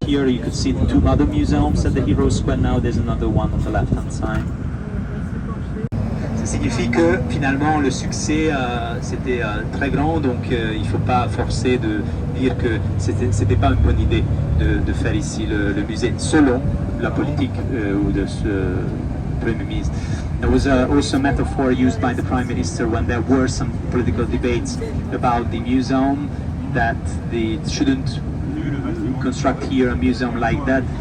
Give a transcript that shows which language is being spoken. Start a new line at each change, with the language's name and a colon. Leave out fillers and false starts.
English: Here you could see the two other museums at the Hero Square. Now there's another one on the left-hand side.
French: Ça signifie que finalement le succès c'était très grand, donc il ne faut pas forcer de dire que c'était pas une bonne idée de faire ici le musée, selon la politique ou de ce Premier ministre.
English: There was also a metaphor used by the Prime Minister when there were some political debates about the museum, that they shouldn't construct here a museum like that.